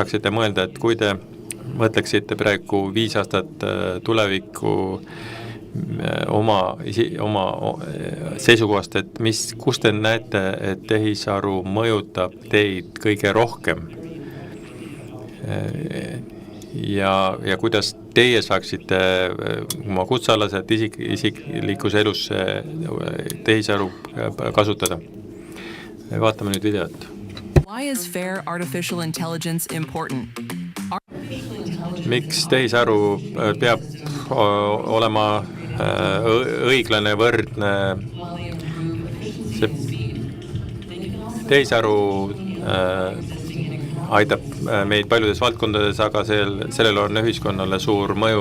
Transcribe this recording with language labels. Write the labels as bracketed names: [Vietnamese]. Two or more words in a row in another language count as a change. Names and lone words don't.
[Estonian] saaksite mõelda, et kui te mõtleksite praegu 5 aastat tulevikku oma seisukohast, et kus te näete, et tehisaru mõjutab teid kõige rohkem ja kuidas teie saaksite oma kutsealaselt isiklikus elus tehisaru kasutada. Vaatame nüüd videot. [English] Why is fair artificial intelligence important? [Estonian] Miks tehisaru peab olema õiglane, võrdne? Tehisaru aitab meid paljudes valdkondades, aga sellel on ühiskonnale suur mõju.